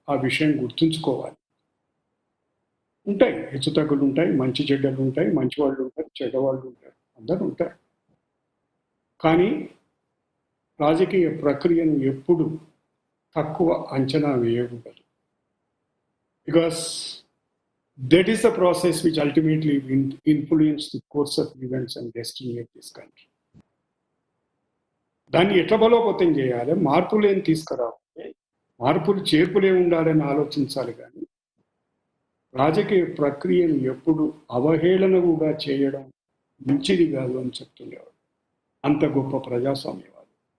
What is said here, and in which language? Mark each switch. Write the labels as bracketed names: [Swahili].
[Telugu] ఆ విషయం గుర్తుంచుకోవాలి. ఉంటాయి, హెచ్చుతగ్గులు ఉంటాయి, మంచి చెడ్డలు ఉంటాయి, మంచి వాళ్ళు ఉంటారు, చెడ్డవాళ్ళు ఉంటారు, అందరూ ఉంటారు. కానీ రాజకీయ ప్రక్రియను ఎప్పుడు తక్కువ అంచనా వేయకూడదు. [English] Because that is the process which ultimately will influence the course of events and destiny of this country. [Telugu] దాన్ని ఎట్లా బలోపేతం చేయాలి, మార్పులు ఏం తీసుకురావాలి, మార్పులు చేర్పులే ఉండాలని ఆలోచించాలి. కానీ రాజకీయ ప్రక్రియను ఎప్పుడు అవహేళన కూడా చేయడం మంచిది కాదు అని చెప్తుండేవాడు. అంత గొప్ప ప్రజాస్వామ్యవాది.